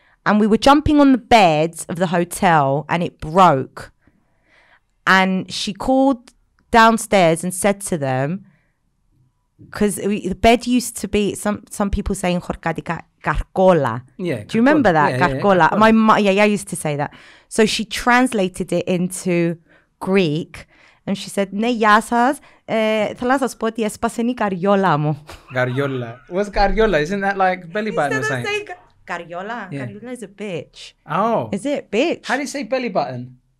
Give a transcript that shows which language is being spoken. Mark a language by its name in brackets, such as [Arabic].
[English] and we were jumping on the beds of the hotel and it broke. And she called downstairs and said to them, because the bed used to be, some people saying carcola. Yeah. Do you remember that? Yeah, carcola. Yeah, My mum used to say that. So she translated it into Greek and she said, [Greek] ναι, γεια σας, θέλω να σας πω ότι έσπασε η καριόλα μου. [English] Gariola. What's gariola? Isn't that like belly button or something? [Greek] Καριόλα? [English] Yeah. Καριόλα is a bitch. Oh. Is it bitch? How do you say belly button?